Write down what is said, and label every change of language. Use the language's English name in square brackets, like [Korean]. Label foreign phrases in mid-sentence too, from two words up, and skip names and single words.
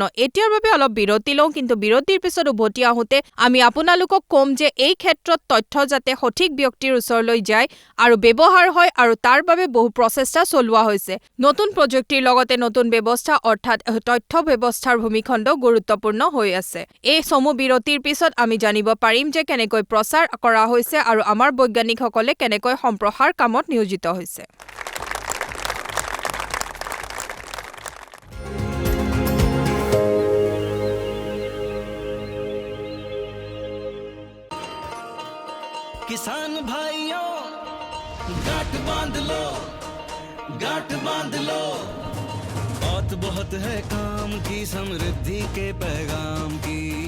[Assamese] এতিয়াৰ বাবে অলপ বিৰতি লওঁ, কিন্তু বিৰতিৰ পিছত উভতি আহোঁতে আমি আপোনালোকক ক'ম যে এই ক্ষেত্ৰত তথ্য যাতে সঠিক ব্যক্তিৰ ওচৰলৈ যায় আৰু ব্যৱহাৰ হয় আৰু তাৰ বাবে বহু প্ৰচেষ্টা চলোৱা হৈছে। নতুন প্ৰযুক্তিৰ লগতে নতুন ব্যৱস্থা অৰ্থাৎ তথ্য ব্যৱস্থাৰ ভূমিখণ্ড গুৰুত্বপূৰ্ণ হৈ আছে। এই চমু বিৰতিৰ পিছত আমি জানিব পাৰিম যে কেনেকৈ প্ৰচাৰ কৰা হৈছে আৰু আমাৰ বৈজ্ঞানিকসকলে কেনেকৈ সম্প্ৰসাৰ কামত নিয়োজিত হৈছে। [Hindi] किसान भाइयों गांठ बांध लो, गांठ बांध लो, बात बहुत है काम की, समृद्धि के पैगाम की।